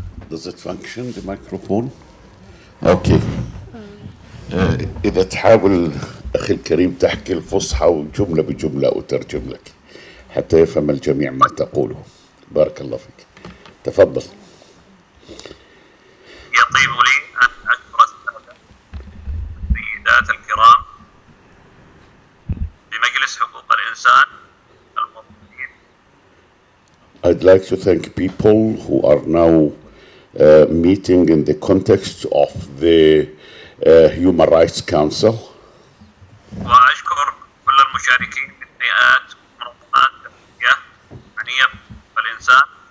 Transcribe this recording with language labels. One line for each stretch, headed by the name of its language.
English: Does it function, the microphone? Okay.
Arabic: إذا تحاول أخي الكريم تحكي الفصحى وجملة بجملة أترجم لك حتى يفهم الجميع ما تقوله. بارك الله فيك. تفضل. يطيب لي أن أشكر السيدات الكرام بمجلس حقوق الإنسان الموجودين.
English: I'd like to thank people who are now meeting in the context of the Human Rights Council.
Arabic: وأشكر كل المشاركين من هيئات ومنظمات دولية معنية بالإنسان.